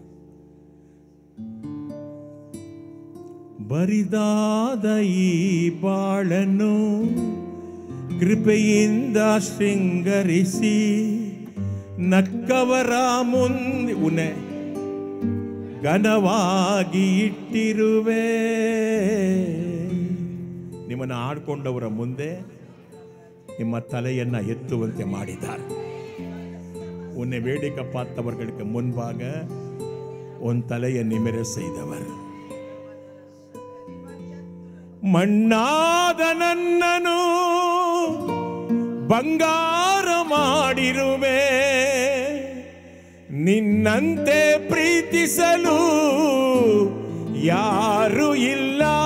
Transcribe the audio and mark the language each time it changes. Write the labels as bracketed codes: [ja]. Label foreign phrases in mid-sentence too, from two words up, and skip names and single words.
[kn] ಬರಿದಾದ ಈ ಬಾಳನ್ನು ಕೃಪೆಯಿಂದ ಶೃಂಗರಿಸಿ, ನಕ್ಕವರ ಮುಂದೆ ಉನೆ ಘನವಾಗಿ ಇಟ್ಟಿರುವೆ. ನಿಮ್ಮನ್ನು ಆಡ್ಕೊಂಡವರ ಮುಂದೆ ನಿಮ್ಮ ತಲೆಯನ್ನು ಎತ್ತುವಂತೆ ಮಾಡಿದ್ದಾರೆ. [ta] உன்னை வேடிக்கை பார்த்தவர்களுக்கு முன்பாக உன் தலையை நிமிர செய்தவர். [kn] ಮಣ್ಣಾದ ನನ್ನನು ಬಂಗಾರ ಮಾಡಿರುವೆ, ನಿನ್ನಂತೆ ಪ್ರೀತಿಸಲು ಯಾರು ಇಲ್ಲ.